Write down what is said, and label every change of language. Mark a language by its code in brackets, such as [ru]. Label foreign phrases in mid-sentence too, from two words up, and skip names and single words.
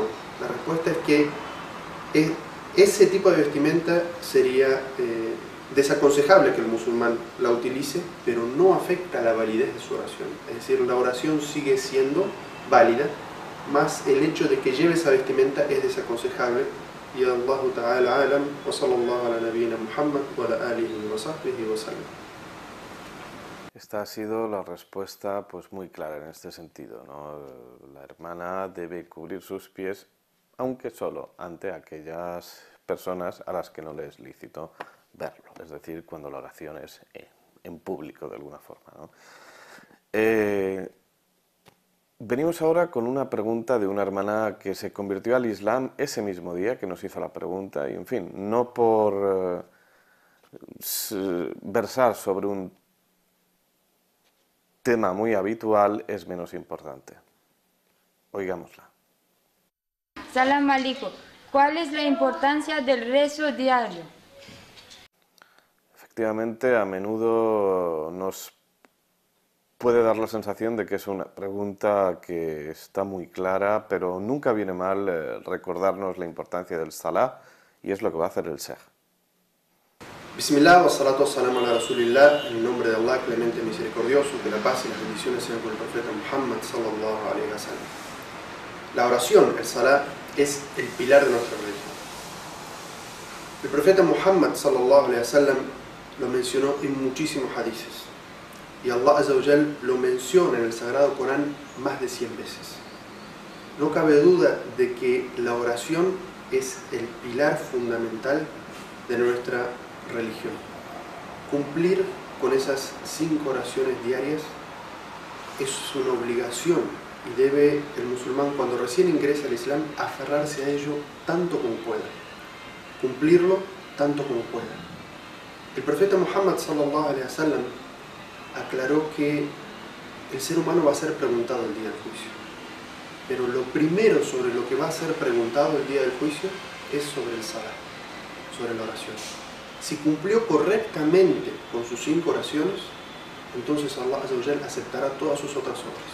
[es] La respuesta es que ese tipo de vestimenta sería desaconsejable que el musulmán la utilice, pero no afecta la validez de su oración. Es decir, la oración sigue siendo válida, más el hecho de que lleve esa vestimenta es desaconsejable. [ar] Y والله تعالى أعلم، وصلى الله على نبينا محمد وعلى آله وصحبه وسلم. [es] Esta ha sido la respuesta pues muy clara en este sentido, ¿no? La hermana debe cubrir sus pies, aunque solo ante aquellas personas a las que no le es lícito verlo, es decir, cuando la oración es en público de alguna forma, ¿no? Venimos ahora con una pregunta de una hermana que se convirtió al Islam ese mismo día que nos hizo la pregunta y, en fin, no por versar sobre un tema muy habitual es menos importante. Oigámosla. [ar] سلام عليكم. [es] ¿Cuál es la importancia del rezo diario? Efectivamente, a menudo nos puede dar la sensación de que es una pregunta que está muy clara, pero nunca viene mal recordarnos la importancia del Salah, y es lo que va a hacer el Sheikh. [ar] بسم الله، والصلاة والسلام على رسول الله, [es] en el nombre de Allah, clemente misericordioso, que la paz y las bendiciones sean con el profeta Muhammad [ar] صلى الله عليه وسلم. [es] La oración, el Salah, es el pilar de nuestra religión. El profeta Muhammad [ar] صلى الله عليه وسلم [es] lo mencionó en muchísimos hadices. Y Allah [ar] عز وجل [es] lo menciona en el Sagrado Corán más de 100 veces. No cabe duda de que la oración es el pilar fundamental de nuestra religión. Cumplir con esas 5 oraciones diarias es una obligación y debe el musulmán, cuando recién ingresa al Islam, aferrarse a ello tanto como pueda. Cumplirlo tanto como pueda. El profeta Muhammad [ar] صلى الله عليه وسلم [es] aclaró que el ser humano va a ser preguntado el día del juicio. Pero lo primero sobre lo que va a ser preguntado el día del juicio es sobre el salah, sobre la oración. Si cumplió correctamente con sus 5 oraciones, entonces Allah [ar] عز وجل [es] aceptará todas sus otras obras.